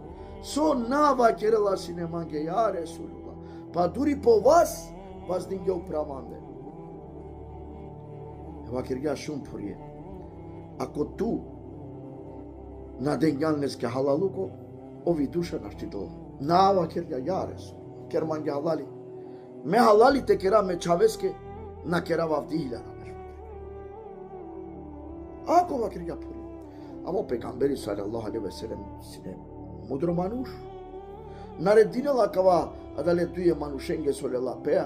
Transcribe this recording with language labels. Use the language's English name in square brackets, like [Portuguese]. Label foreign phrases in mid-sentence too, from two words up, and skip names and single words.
[Romany] So nava kerela sinemange [Arabic] يا رسول الله. [Romany] Pa duri po vas dinge upravande. Eva kirga šum purije. Ako tu na denjanleske halaluko, ovi duša našti dola. Nava kirga [Arabic] يا رسول الله. [Romany] Kermange halali. Me halali te kera me čaveske na kera vavdihilara. Ako vakirga puri. Ама пекамбери [Arabic] صلى الله عليه وسلم [Romany] сине мудро мануш. Нарединела кава адале дуе манушенге солела пеа.